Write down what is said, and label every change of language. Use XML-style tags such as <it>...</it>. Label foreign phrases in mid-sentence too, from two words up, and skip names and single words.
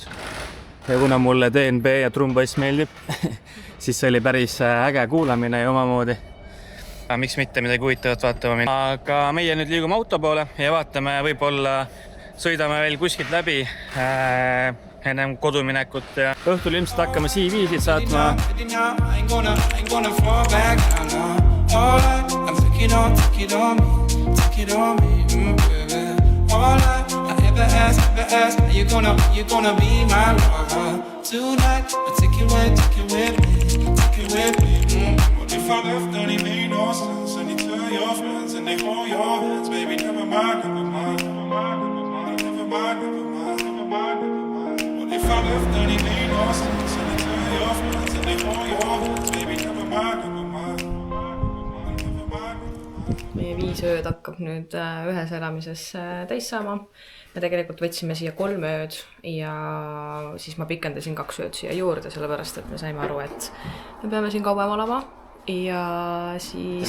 <et>Ja kuna mulle DNB ja trumbass meeldib, siis see oli päris äge kuulamine ja omamoodi. Miks mitte midagi huvitavat vaatama minna. Aga meie nüüd liigume auto poole ja vaatame, võib-olla sõidame veel kuskilt läbi ennem koduminekut ja õhtul ilmselt hakkame CV-sid saatma.</et> <en>Ask, you gonna be my lover tonight. I'll take you with me. What if I left and it made no sense? And you tell your friends and they hold your hands, baby. Never mind. What if I left and it made no sense? And you tell your friends and they hold your hands, baby. Never mind.</en> <et>Meie 5 ööd hakkab nüüd ühes elamises täis saama. Me tegelikult võtsime siia 3 ööd ja siis ma pikendasin 2 ööd siia juurde, sellepärast, et me saime aru, et me peame siin kauem olema ja siis...</et>